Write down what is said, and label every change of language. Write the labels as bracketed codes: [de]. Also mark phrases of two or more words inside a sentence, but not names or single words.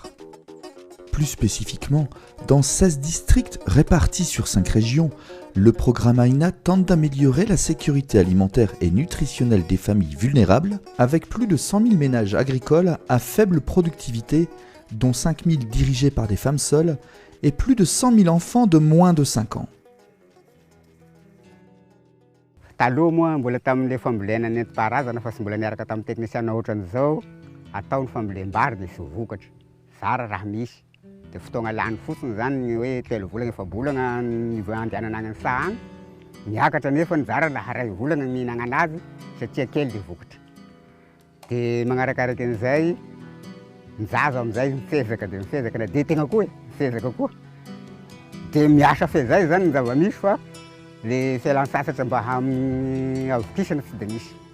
[fr] Plus spécifiquement, dans 16 districts répartis sur 5 régions, le programme Aina tente d'améliorer la sécurité alimentaire et nutritionnelle des familles vulnérables avec plus de 100 000 ménages agricoles à faible productivité, dont 5 000 dirigés par des femmes seules, et plus de 100 000 enfants de moins de 5 ans. [mg] Taloha moa mbola tamin'ilay fambolena nentim-paharazana fa sy mbola niaraka tamin'ny teknisiana ohatran'izao atao ny fambolem-bary dia sy vokatra zara raha misy dia fotoagna lany fotsiny zany ny hoe 3 volana efa bolana ny andehanana any saha any miakatra nefa ny zara laha 2 volana mihinana anazy satria kely dia vokatra dia manarakaraka an'izay mizaza amin'izay mifezaka na dia tegna koa mifezaka koa dia miasa fezay zany ny zava-misy fa les fialan-tsasatra mba avokisana tsy dia misy.